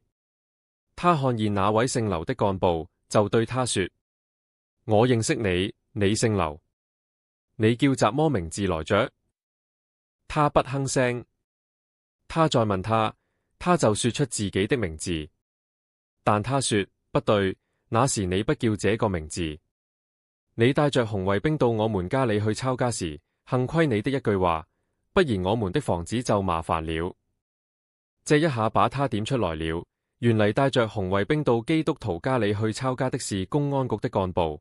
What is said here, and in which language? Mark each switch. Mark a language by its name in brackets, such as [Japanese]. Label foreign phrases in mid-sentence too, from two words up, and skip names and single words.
[Chinese] 他看見那位姓劉的幹部，就對他說，我認識你，你姓劉，你叫什麼名字來着？他不吭聲。他再問他，他就說出自己的名字。但他說，不對，那時你不叫這個名字。你帶着紅衛兵到我們家裏去抄家時，幸虧你的一句話，不然我們的房子就麻煩了。這一下把他點出來了，原嚟帶着紅衛兵到基督徒家裏去抄家的是公安局的幹部。